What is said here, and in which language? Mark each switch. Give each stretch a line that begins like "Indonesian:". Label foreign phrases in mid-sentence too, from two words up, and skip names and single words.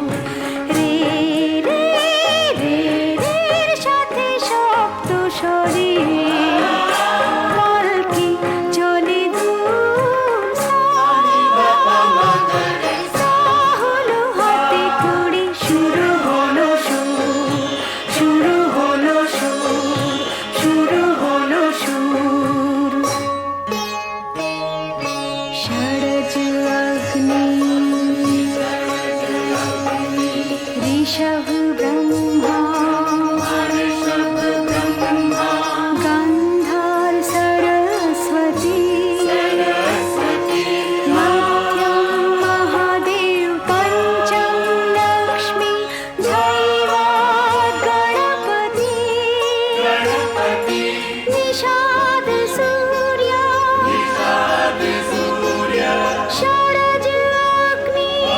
Bangla: রে রে রে রের সাথে সপ্ত স্বরে পালকি চলে দূর সা। সা হলো হাতে খড়ি, শুরু হলো সুর, শুরু হলো সুর, শুরু হলো সুর।
Sanskrit: षड्ज अग्नि ऋषभ ब्रह्मा, गन्धर्व सरस्वती, मध्यम महादेव, पंचम लक्ष्मी, दैवात् गणपति, निषाद सूर्य, षड्ज अग्नि,